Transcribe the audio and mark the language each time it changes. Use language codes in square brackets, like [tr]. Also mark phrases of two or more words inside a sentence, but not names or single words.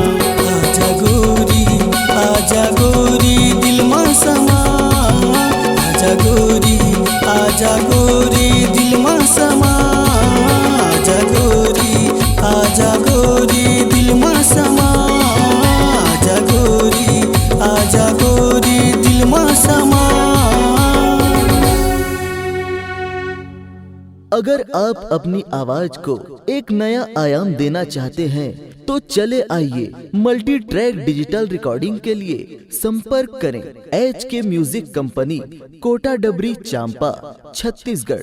[hi] आजा गोरी दिल में समा। आजा गोरी दिल में समा। आजा गोरी दिल में समा। आजा गोरी दिल में समा। अगर आप अपनी आवाज को एक नया आयाम देना चाहते हैं तो चले आइए [en] multi track digital recording [hi] के लिए संपर्क करें HK म्यूजिक कंपनी, कोटा डबरी, चांपा, छत्तीसगढ़।